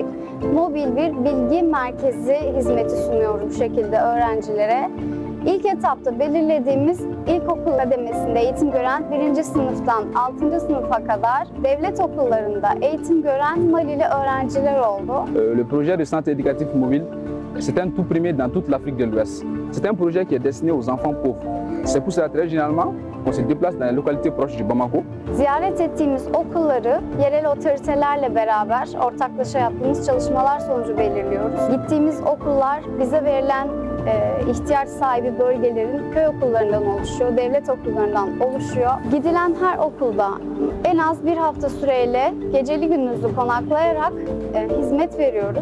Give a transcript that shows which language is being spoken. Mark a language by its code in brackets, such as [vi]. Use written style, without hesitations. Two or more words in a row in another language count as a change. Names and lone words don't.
[tr] Mobil bir bilgi merkezi hizmeti sunuyor bu şekilde öğrencilere. İlk etapta belirlediğimiz ilkokul kademesinde eğitim gören 1. sınıftan 6. sınıfa kadar devlet okullarında eğitim gören Malili öğrenciler oldu. [fr] Le projet de centre éducatif mobile, c'est un tout premier dans toute l'Afrique de l'Ouest. C'est un projet qui est destiné aux enfants pauvres. C'est pour cela très généralement on se déplace dans les localités proches du Bamako. [tr] Ziyaret ettiğimiz okulları yerel otoritelerle beraber ortaklaşa yaptığımız çalışmalar sonucu belirliyoruz. Gittiğimiz okullar bize verilen ihtiyaç sahibi bölgelerin köy okullarından oluşuyor, devlet okullarından oluşuyor. Gidilen her okulda en az bir hafta süreyle geceli gündüzlü konaklayarak hizmet veriyoruz.